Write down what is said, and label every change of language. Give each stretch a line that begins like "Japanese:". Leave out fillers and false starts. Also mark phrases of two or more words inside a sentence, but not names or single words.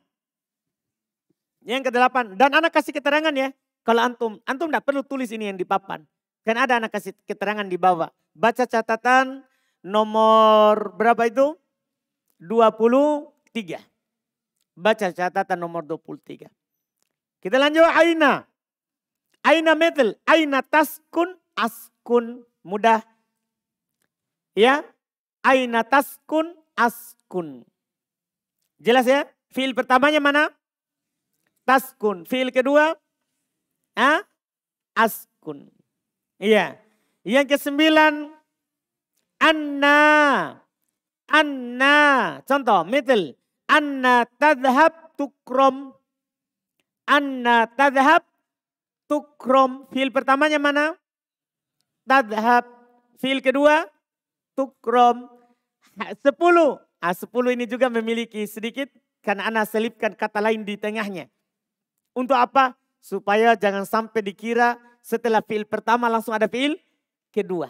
Indonesian: Yang ke-8 dan Ana kasih keterangan ya. Kalau antum enggak perlu tulis ini yang di papan. Kan ada Ana kasih keterangan di bawah. Baca catatan nomor berapa itu? 23. Baca catatan nomor 23. Kita lanjut aina. Aina metal.
Arabic: أين تسكن أسكن.
Indonesian: Mudah. Ya.
Arabic: أين تسكن أسكن.
Indonesian: Jelas ya? Fi'il pertamanya mana? Taskun. Fi'il kedua? Askun. Iya. Yang ke-9. Anna. Anna. Contoh. Metal.
Arabic: أنّى تذهب تُكرم. أنّى تذهب تُكرم.
Indonesian: Fi'il pertamanya mana? Tadhab. Fi'il kedua? Tukrom. 10. 10 ini juga memiliki sedikit. Karena Ana selipkan kata lain di tengahnya. Untuk apa? Supaya jangan sampai dikira setelah fi'il pertama langsung ada fi'il kedua.